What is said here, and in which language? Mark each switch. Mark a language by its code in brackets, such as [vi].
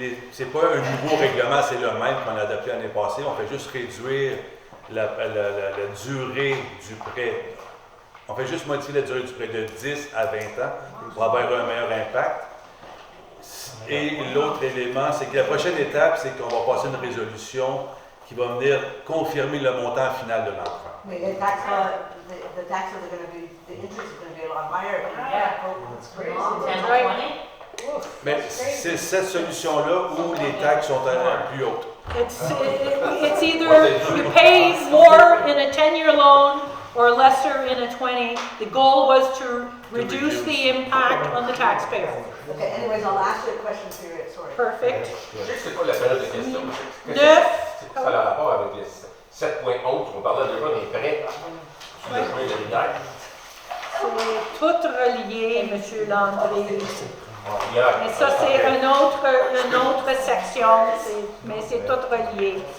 [fr] C'est pas un nouveau règlement, c'est le même qu'on a adopté l'année passée. On fait juste réduire la durée du prêt. On fait juste modifier la durée du prêt de 10 à 20 ans pour avoir un meilleur impact. Et l'autre élément, c'est que la prochaine étape, c'est qu'on va passer une résolution qui va venir confirmer le montant final de l'emprunt. [en] The taxes are going to be, the interest is going to be a lot higher. It's crazy. 10 to Right. 20? [fr] Mais c'est cette solution-là où les taxes sont plus hautes. [en] It's either you pay more in a 10-year loan or lesser in a 20. The goal was to reduce the impact on the taxpayer. Okay, anyways, I'll ask you a question period, sorry. Perfect. [fr] Je sais que c'est pas la période de questions. C'est 9. ça a rapport avec les 7.11, on parlait déjà des prêts sur le chemin de l'hiver. C'est tout relié, Monsieur Landry. Hier, Mais ça, c'est une autre section, mais c'est tout relié.